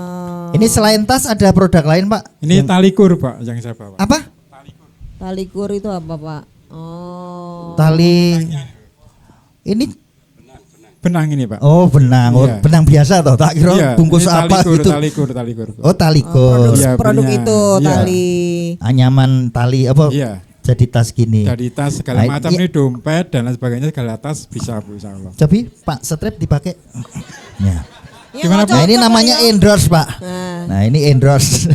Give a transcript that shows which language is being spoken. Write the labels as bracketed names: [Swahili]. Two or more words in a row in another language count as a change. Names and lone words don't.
[Indonesian] Ini selain tas ada produk lain Pak? Ini tali kur Pak yang saya bawa. Apa? Tali kur itu apa, Pak? Oh. Tali. Ini Benang ini Pak. oh benang, oh, Iya. benang biasa toh. Tak kira Iya, bungkus ini apa tali kur, gitu. Tali kur. Bu. Oh tali Oh, kur. Iya, produk punya. itu Iya. tali. Anyaman tali apa? Iya. Jadi tas gini. Dari tas segala Nah, macam iya. ini dompet dan lain sebagainya segala tas bisa Bu [Arabic] insya Allah. [Indonesian] Tapi Pak strap dipakai. Ya. Ya, Gimana, nggak Nah ini cocok, namanya Pak, ya. endorse Pak. Nah, Nah ini endorse.